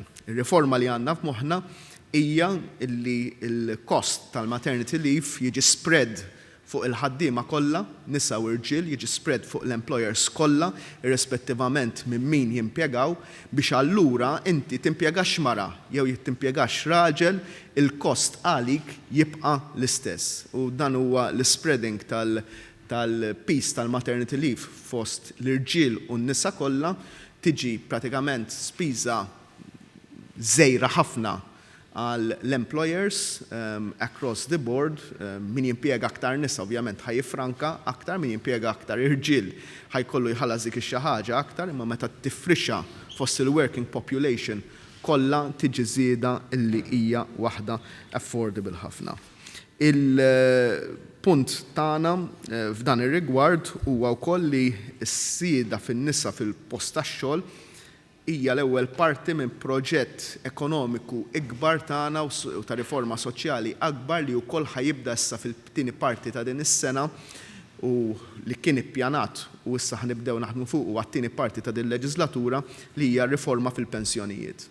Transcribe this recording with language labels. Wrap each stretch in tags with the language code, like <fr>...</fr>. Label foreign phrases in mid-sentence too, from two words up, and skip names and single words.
<mt>Ir-riforma li għandna f'moħħna hija li l-cost tal-</mt> <en>maternity leave</en> <mt>jiġi spread fuq il-ħaddiema kollha, nisa u irġiel, jiġi spread fuq l-employers kollha, irrispettivament minn min jimpjegaw, biex allura inti timpjegax mara jew timpjegax raġel, il-kost għalik jibqa' l-istess. U dan huwa l-spreading tal-piece tal-</mt> <en>maternity leave</en> <mt>fost l-irġiel u n-nisa kollha tiġi pratikament spiża żgħira ħafna għal l-employers</mt> <en>across the board,</en> <mt>min jimpjega aktar nisa ovvjament ħajjifranka aktar, min jimpjega aktar irġiel ħajkollu jħallas dik ix-xi ħaġa aktar, imma meta tifrixxa fost il-</mt> <en>working population</en> <mt>kollha tiġi żieda illi hija waħda affordable ħafna. Il-punt tagħna f'dan ir-rigward huwa wkoll li s-sieda fin-nisa fil-post tax-xogħol hija l-ewwel parti minn proġett ekonomiku ikbar tagħna u ta' riforma soċjali akbar li wkoll ħajibda issa fil-tieni parti ta' din is-sena u li kien ippjanat u issa ħnibdew naħdmu fuq u għat-tieni parti ta' din leġislatura li hija riforma fil-pensjonijiet.</mt>